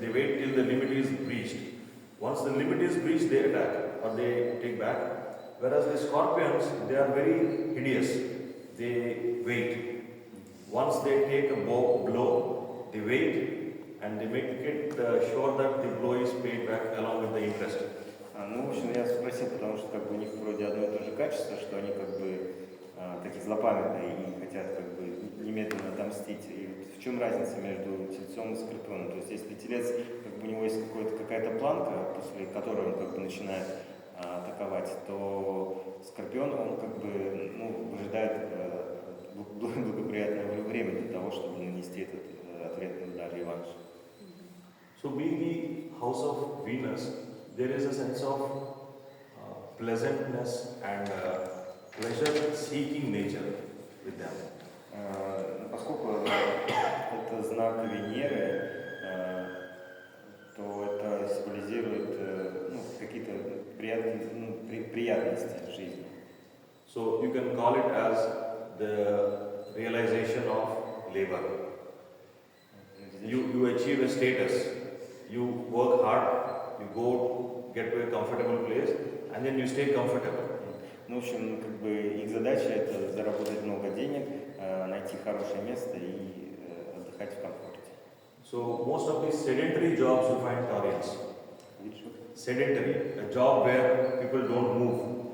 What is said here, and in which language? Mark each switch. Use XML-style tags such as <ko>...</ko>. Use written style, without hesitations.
<en>They wait till the limit is breached. Once the limit is breached, they attack or they take back. Whereas the Scorpions, they are very hideous. They wait. Once they take a blow, they wait and they make it sure that the blow is paid back along with the interest.</en> <ru>В общем, я спросил, потому что как бы у них вроде одно и то же качество, что они как бы такие злопамятные и хотят как бы немедленно отомстить. И вот в чем разница между тельцом и скорпионом? То есть если телец, как бы у него есть какая-то планка, после которой он как бы начинает атаковать, то скорпион, он как бы выжидает благоприятное время для того, чтобы нанести этот ответный удар, реванш.</ru> <en>So being the house of Venus, there is a sense of pleasantness and pleasure-seeking nature with them.</en> <ru>Поскольку это знак Венеры, то это символизирует какие-то приятности в жизни.</ru> <en>So you can call it as the realization of labor. You achieve a status, you work hard, you go get to a comfortable place, and then you stay comfortable.</en> <ru>В общем, как бы их задача это заработать много денег, найти хорошее место и отдыхать в комфорте.</ru> <en>So most of these sedentary jobs you find Taurians. Sedentary, a job where people don't move.</en>